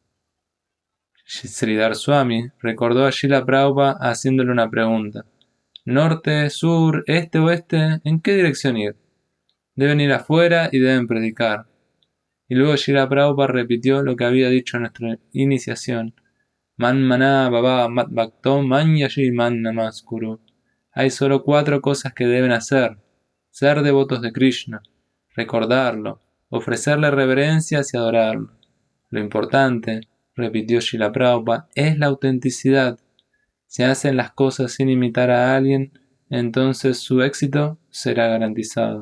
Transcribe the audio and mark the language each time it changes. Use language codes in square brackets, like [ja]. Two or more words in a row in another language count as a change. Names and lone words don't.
[es] Sridhar Swami recordó a Srila Prabhupada haciéndole una pregunta: ¿norte, sur, este, oeste? ¿En qué dirección ir? Deben ir afuera y deben predicar. Y luego Srila Prabhupada repitió lo que había dicho en nuestra iniciación: [sa] मन् मना भव मद् भक्तो मद् याजी मां नमस्कुरु. [es] Hay solo 4 cosas que deben hacer: ser devotos de Krishna, recordarlo, ofrecerle reverencias y adorarlo. Lo importante, repitió Srila Prabhupada, es la autenticidad. Si hacen las cosas sin imitar a alguien, entonces su éxito será garantizado.